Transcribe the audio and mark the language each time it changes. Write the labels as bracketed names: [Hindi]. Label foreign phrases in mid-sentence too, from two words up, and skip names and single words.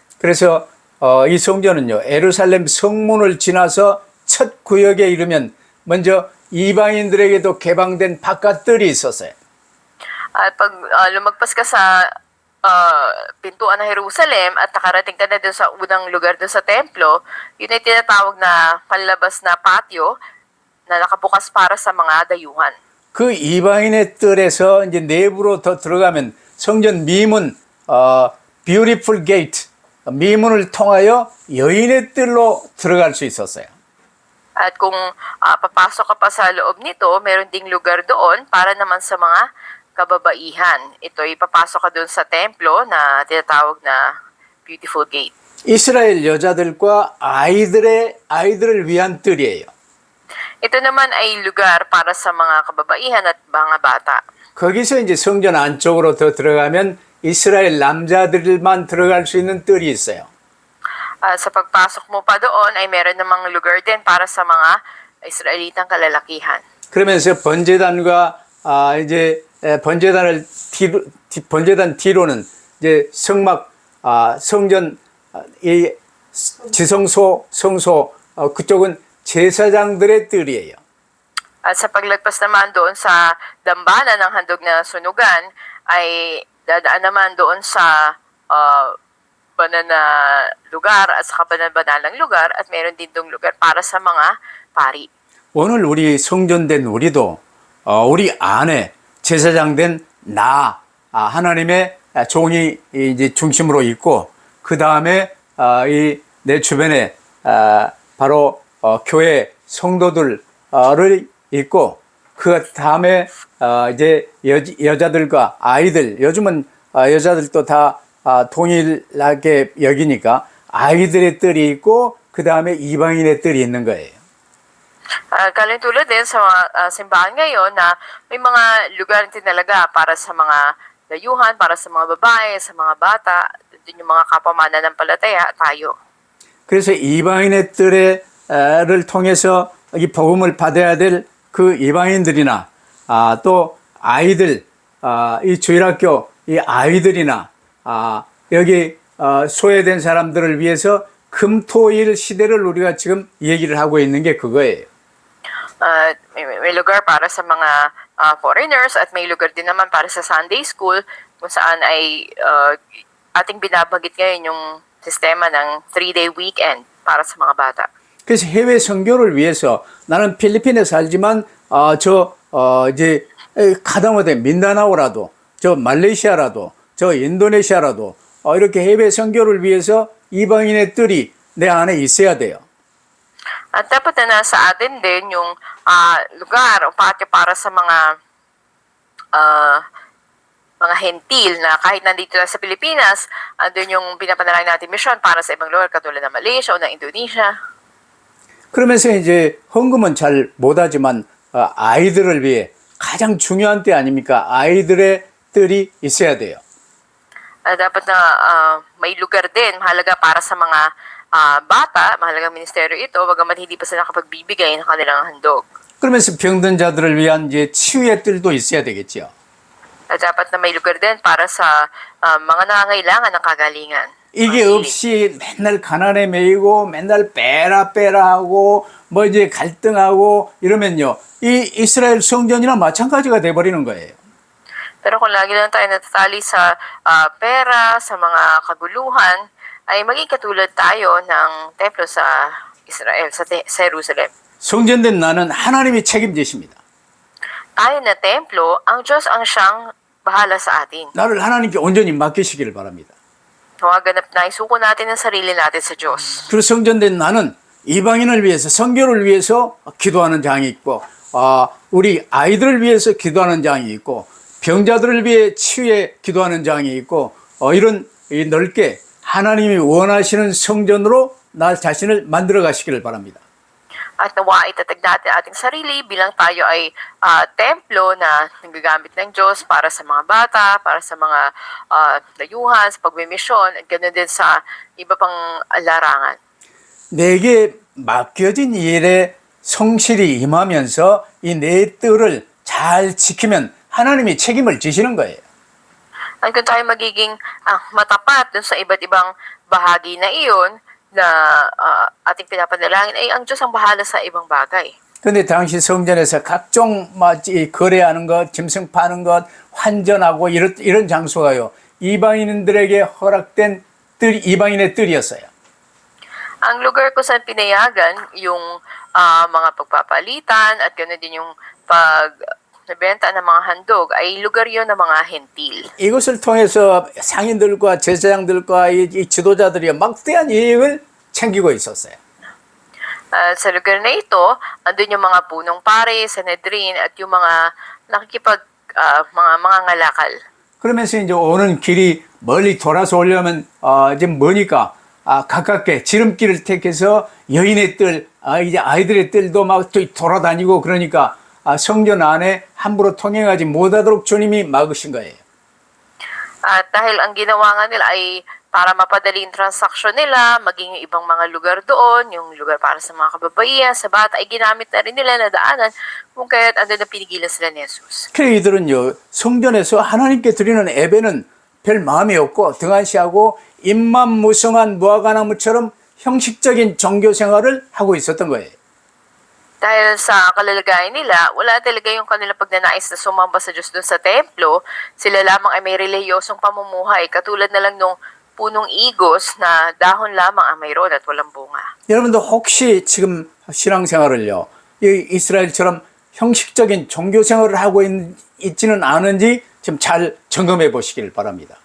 [Korean] 그래서 이 성전은요, 예루살렘 성문을 지나서 첫 구역에 이르면 먼저 이방인들에게도 개방된 바깥들이 있었어요. [Filipino] At pag lumagpas ka sa pintuan ng Jerusalem at nakarating ka na dun sa unang lugar dun sa templo, yun ay tinatawag na panlabas na patio na nakabukas para sa mga dayuhan. [Korean] 그 이방인의 뜰에서 이제 내부로 더 들어가면 성전 미문, [English] beautiful gate, [Korean] 미문을 통하여 여인의 뜰로 들어갈 수 있었어요. [Filipino] At kung papasok ka pa sa loob nito, meron ding lugar doon para naman sa mga kababaihan. Ito ay papasok ka doon sa templo na tinatawag na Beautiful Gate. [Korean] 이스라엘 여자들과 아이들을 위한 뜰이에요. [Filipino] Ito naman ay lugar para sa mga kababaihan at mga bata. [Korean] 거기서 이제 성전 안쪽으로 더 들어가면 이스라엘 남자들만 들어갈 수 있는 뜰이 있어요. [Filipino] Sa pagpasok mo pa doon ay meron namang lugar din para sa mga Israelitang kalalakihan. [Korean] 그러면서 번제단과 이제 번제단 뒤로는 이제 성막, 성전, 이 지성소, 성소 그쪽은 제사장들의 뜰이에요. [Filipino] At sa paglagpas naman doon sa dambana ng handog na sunugan ay dadaan naman doon sa banal na lugar at sa banal-banalang lugar at meron din dong lugar para sa mga pari. [Korean] 오늘 우리 성전된 우리도 우리 안에 제사장된 하나님의 종이 이제 중심으로 있고 그 다음에 이 내 주변에 바로 교회 성도들을 있고 그 다음에 이제 여자들과 아이들 요즘은 여자들도 다 동일하게 여기니까 아이들의 뜰이 있고 그 다음에 이방인의 뜰이 있는 거예요. [Filipino] Kalintulad din sa mga simbahan ngayon na may mga lugar din talaga para sa mga dayuhan, para sa mga babae, sa mga bata, din yung mga kapamana ng palataya, tayo. [Korean] 그래서 이방인의 뜰을 통해서 이 복음을 받아야 될 그 이방인들이나 또 아이들, 이 주일학교 이 아이들이나 여기 소외된 사람들을 위해서 금토일 시대를 우리가 지금 얘기를 하고 있는 게 그거예요. [Filipino] May lugar para sa mga foreigners at may lugar din naman para sa [English] Sunday school [Filipino] kung saan ay ating binabanggit ngayon yung sistema ng [English] 3-day weekend [Filipino] para sa mga bata. [Korean] 그래서 해외 선교를 위해서 나는 필리핀에 살지만 이제 가다못해 민다나오라도 저 말레이시아라도 저 인도네시아라도 이렇게 해외 선교를 위해서 이방인의 뜰이 내 안에 있어야 돼요. [Filipino] At dapat na nasa atin din yung lugar o patio para sa mga hentil na kahit nandito na sa Pilipinas, andun yung pinapanalangin natin mission para sa ibang lugar katulad ng Malaysia o ng Indonesia. [Korean] 그러면서 이제 헌금은 잘 못하지만 아이들을 위해 가장 중요한 때 아닙니까? 아이들의 뜰이 있어야 돼요. [Filipino] Dapat na may lugar din, mahalaga para sa mga bata, mahalagang ministeryo ito, bagamat hindi pa sila nakapagbibigay ng kanilang handog. [Korean] 그러면서 병든 자들을 위한 이제 치유의 뜰도 있어야 되겠죠. [Filipino] Dapat na may lugar din para sa mga nangangailangan ng kagalingan. [Korean] 이게 없이 맨날 가난에 매이고 맨날 빼라 하고 뭐 이제 갈등하고 이러면요. 이 이스라엘 성전이나 마찬가지가 돼버리는 거예요. [Filipino] Pero kung lagi lang tayo natatali sa pera, sa mga kaguluhan, ay maging katulad tayo ng templo sa Israel, sa Jerusalem. [Korean] 성전된 나는 하나님이 책임지십니다. [Filipino] Tayo na templo, ang Diyos ang siyang bahala sa atin. [Korean] 나를 하나님께 온전히 맡기시기를 바랍니다. [Filipino] Huwag ganap na isuko natin ang sarili natin sa Diyos. [Korean] 그리고 성전된 나는 이방인을 위해서 선교를 위해서 기도하는 장이 있고 우리 아이들을 위해서 기도하는 장이 있고 병자들을 위해 치유에 기도하는 장이 있고 이런 넓게 하나님이 원하시는 성전으로 나 자신을 만들어 가시기를 바랍니다. [Filipino] At nawa itatag natin ating sarili bilang tayo ay templo na nagagamit ng Diyos para sa mga bata, para sa mga dayuhan, sa pagmimisyon, at ganoon din sa iba pang larangan. [Korean] 내게 맡겨진 일에 성실히 임하면서 이 내 뜰을 잘 지키면 하나님이 책임을 지시는 거예요. [Filipino] At kung tayo magiging matapat dun sa iba't ibang bahagi na iyon na ating pinapanalangin, ay ang Diyos ang bahala sa ibang bagay. [Korean] 그런데 당시 성전에서 각종 거래하는 것, 짐승 파는 것, 환전하고 이런 장소가요. 이방인들에게 허락된 이방인의 뜰이었어요. [Filipino] Ang lugar ko saan pinayagan yung mga pagpapalitan at ganoon din yung pagbenta ng mga handog ay lugar yon ng mga hentil. [Korean] 이것을 통해서 상인들과 제사장들과 이 지도자들이 막대한 이익을 챙기고 있었어요. [Filipino] Sa lugar na ito, andun yung mga punong pare, Sanhedrin, at yung mga mga ngalakal. [Korean] 그러면서 이제 오는 길이 멀리 돌아서 오려면 이제 머니까 가깝게 지름길을 택해서 여인의 뜰, 이제 아이들의 뜰도 막 돌아다니고 그러니까 성전 안에 함부로 통행하지 못하도록 주님이 막으신 거예요. [Filipino] At dahil ang ginawa nga nila ay para mapadali yung transaksyon nila, maging yung ibang mga lugar doon, yung lugar para sa mga kababaihan, sa bata, ay ginamit na rin nila na daanan kung kaya't andun na pinigilan sila ni Jesus. [Korean] 그래 이들은요 성전에서 하나님께 드리는 예배는 별 마음이 없고 등한시하고 입만무성한 무화과나무처럼 형식적인 종교 생활을 하고 있었던 거예요. [Filipino] Dahil sa kalalagayan nila, wala talaga yung kanilang pagnanais na sumamba sa Diyos doon sa templo. Sila lamang ay may relihiyosong pamumuhay, katulad na lang nung punong igos na dahon lamang ang mayroon at walang bunga. [Korean] 여러분도 혹시 지금 신앙생활을요 이 이스라엘처럼 형식적인 종교 생활을 하고 있지는 않은지 좀 잘 점검해 보시길 바랍니다.